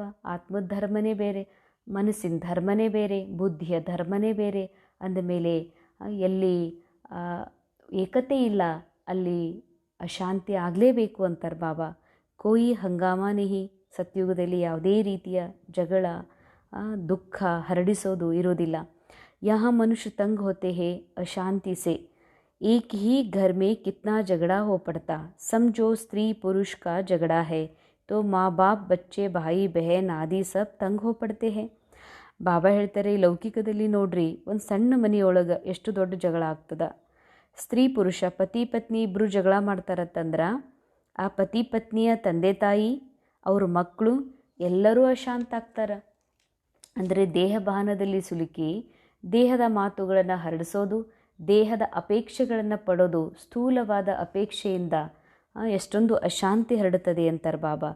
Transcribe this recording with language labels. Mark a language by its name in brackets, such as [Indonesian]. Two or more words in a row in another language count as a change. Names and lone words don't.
[Kannada] ಆತ್ಮದ ಧರ್ಮನೇ ಬೇರೆ, ಮನಸ್ಸಿನ ಧರ್ಮನೇ ಬೇರೆ, ಬುದ್ಧಿಯ ಧರ್ಮನೇ ಬೇರೆ. ಅಂದಮೇಲೆ ಎಲ್ಲಿ ಏಕತೆ ಇಲ್ಲ ಅಲ್ಲಿ ಅಶಾಂತಿ ಆಗಲೇಬೇಕು ಅಂತಾರೆ ಬಾಬಾ. [Hindi] कोई हंगामा नहीं, [Kannada] ಸತ್ಯುಗದಲ್ಲಿ ಯಾವುದೇ ರೀತಿಯ ಜಗಳ ದುಃಖ ಹರಡಿಸೋದು ಇರೋದಿಲ್ಲ. [Hindi] यहाँ मनुष्य तंग होते हैं अशांति से, एक ही घर में कितना झगड़ा हो पड़ता, समझो स्त्री पुरुष का झगड़ा है तो माँ बाप बच्चे भाई बहन आदि सब तंग हो पड़ते हैं. [Kannada] ಬಾಬಾ ಹೇಳ್ತಾರೆ, ಲೌಕಿಕದಲ್ಲಿ ನೋಡ್ರಿ ಒಂದು ಸಣ್ಣ ಮನೆಯೊಳಗೆ ಎಷ್ಟು ದೊಡ್ಡ ಜಗಳ ಆಗ್ತದ. ಸ್ತ್ರೀ ಪುರುಷ ಪತಿ ಪತ್ನಿ ಇಬ್ಬರು ಜಗಳ ಮಾಡ್ತಾರತ್ತಂದ್ರೆ ಆ ಪತಿ ಪತ್ನಿಯ ತಂದೆ ತಾಯಿ ಅವ್ರ ಮಕ್ಕಳು ಎಲ್ಲರೂ ಅಶಾಂತ ಆಗ್ತಾರೆ. ಅಂದರೆ ದೇಹ ಭಾನದಲ್ಲಿ ಸಿಲುಕಿ ದೇಹದ ಮಾತುಗಳನ್ನು ಹರಡಿಸೋದು, ದೇಹದ ಅಪೇಕ್ಷೆಗಳನ್ನು ಪಡೋದು, ಸ್ಥೂಲವಾದ ಅಪೇಕ್ಷೆಯಿಂದ ಎಷ್ಟೊಂದು ಅಶಾಂತಿ ಹರಡುತ್ತದೆ ಅಂತಾರೆ ಬಾಬಾ.